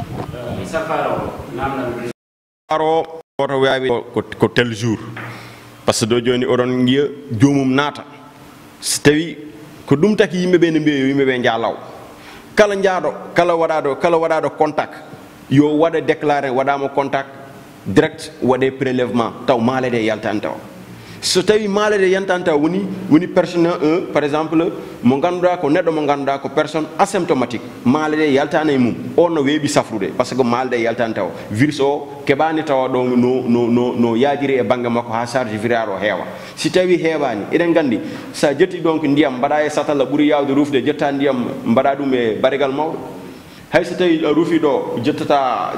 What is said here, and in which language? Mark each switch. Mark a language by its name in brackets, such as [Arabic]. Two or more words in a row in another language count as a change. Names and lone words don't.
[Fula] safaro woto wawi ko [French] tel jour par ce que [Fula] ɗo joni oɗon giya jomum naata so tawi ko ɗum taki yimɓeɓe ne mbiya yo yimɓeɓe jaalaw kala jaaɗo kala waɗaɗo contact yo waɗa déclaré waɗama [French] contact direct [Fula] waɗe prélèvement taw maalede yaltani taw so tawi maalede yaltani taw woni [French] personne par exemple [Fula] mo ganduɗa ko neɗɗo mo ganduɗa ko [French] personne asymptomatique [Fula] maalede yaltani e mum on no weeɓi safrude [French] par ce que [Fula] maalede yaltani taw virus o keɓani tawa ɗo no yaajiri e banggue makko ha [French] charge virale [Fula] o heewa si tawi heewani eɗen gandi sa jetti ɗon ko ndiyam mbaɗa e satalla ɓuuri yawde rufde jetta ndiyam mbaɗa ɗum e barigal mawɗo hay so tawi a ruufi ɗo jettata